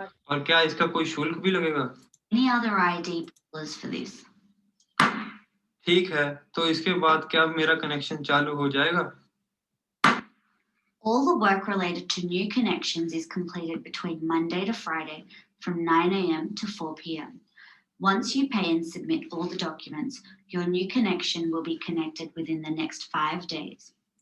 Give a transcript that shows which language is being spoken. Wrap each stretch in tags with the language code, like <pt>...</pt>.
<hi>और क्या इसका कोई शुल्क भी लगेगा?</hi> <en>Any other ID pullers for this?</en> <hi>ठीक है, तो इसके बाद क्या मेरा कनेक्शन चालू हो जाएगा?</hi> <en>All the work related to new connections is completed between Monday to Friday from 9 a.m. to 4 p.m. Once you pay and submit all the documents, your new connection will be connected within the next 5 days.</en>